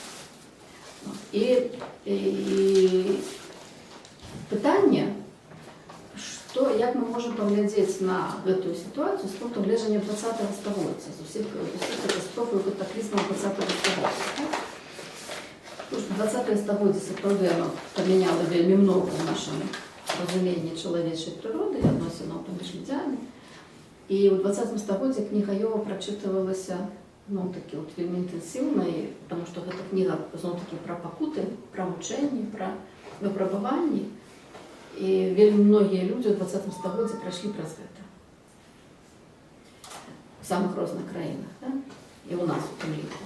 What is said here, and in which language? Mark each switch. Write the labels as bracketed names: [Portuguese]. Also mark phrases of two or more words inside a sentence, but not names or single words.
[Ukrainian] І питання, як ми можемо поглядати на цю ситуацію з пункту гледження 20-го століття, з усіх катастроф і катаклізмів 20-го століття. Тому що 20-е століття, справді, воно поміняло вельми много в нашому розумінні чоловічої природи і відносин поміж людьми. І у 20-му столітті книга Йова прочитувалася такі от [Belarusian] вельмі інтэнсіўна, потому што гэта кніга зноў-такі пра пакуты, пра мучэнні, пра выпрабаванні. І вельмі многія людзі ў 20 стагоддзі прайшлі праз гэта. [Russian] В самых розных краінах, да? [Belarusian] І ў нас у тым ліку.